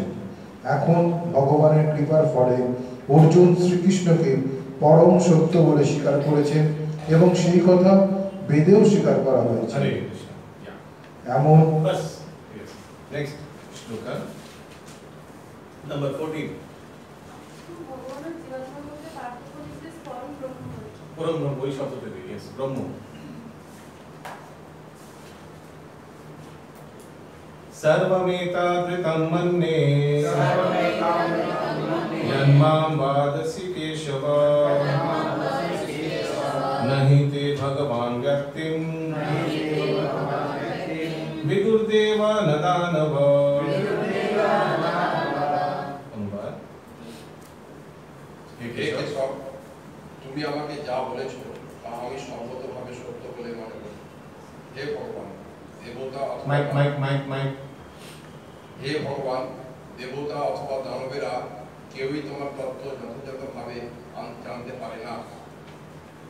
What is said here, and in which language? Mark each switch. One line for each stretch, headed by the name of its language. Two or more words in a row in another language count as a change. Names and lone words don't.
Bangla: এখন ভগবানের কৃপার ফলে অর্জুন শ্রীকৃষ্ণকে পরম সত্য বলে স্বীকার করেছেন এবং সেই কথা বেদেও স্বীকার করা হয়েছে। এমন নেক্সট শ্লোকা নাম্বার 14। পরম ব্রহ্ম ওই শব্দ থেকে, ইয়েস ব্রহ্ম।
Sanskrit: सर्वमेतादृतं मन्ये यन्मां वादसि केशव न हि ते भगवान् व्यक्तिं विदुर्देव न दानव।
Bangla: তুমি আমাকে যা বলেছো তা আমি সর্বতভাবে সত্য বলে মনে করি। হে ভগবান, দেবতা হে ভগবান, দেবতা অথবা দানবেরা কেউই তোমার তত্ত্ব যথাযথভাবে জানতে পারে না।